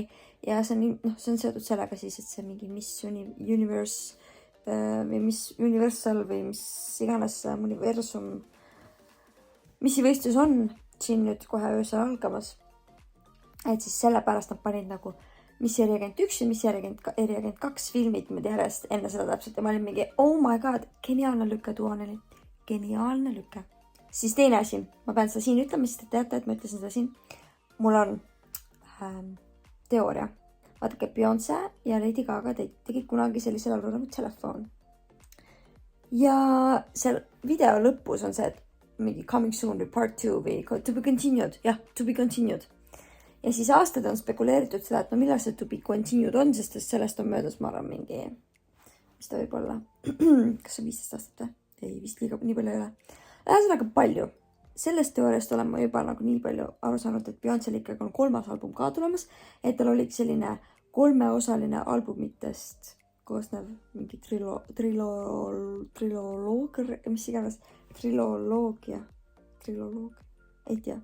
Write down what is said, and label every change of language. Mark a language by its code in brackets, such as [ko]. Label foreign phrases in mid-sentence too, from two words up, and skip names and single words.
[et] Ja see on seotud sellega siis, et see mingi Miss Universe või mis Universal või mis iganes universum, mis võistlus on siin nüüd kohe öösel algamas. Et siis sellepärast nad panid nagu Miss Eriagent 1 ja Miss Eriagent 2 filmid nüüd järjest enne seda täpselt ja ma olin mingi, [en] oh my god, [et] geniaalne lükke Duo 4, geniaalne lükke. Siis teine asi, ma pean seda siin ütlema, sest te teate, et ma ütlesin seda siin. Mul on teooria. Vaadake, Beyoncé ja Lady Gaga tegid kunagi sellisel alul nagu Telephone. Ja seal video lõpus on see, et mingi [en] coming soon [et] või [en] part 2 [et] või [en] to be continued. [et] Jah, [en] to be continued. [et] Ja siis aastad on spekuleeritud seda, et no millal see [en] to be continued [et] on, sest sellest on möödas, ma arvan, mingi, mis ta võib olla, kas on 15 aastat või? Ei, vist liiga nii palju ei ole. Ühesõnaga palju. Sellest teooriast olen ma juba nagu nii palju aru saanud, et Beyoncé'l ikkagi on 3. album ka tulemas, et tal oli selline 3-osaline albumitest koosnev mingi triloog, mis iganes, triloloogia, ei tea.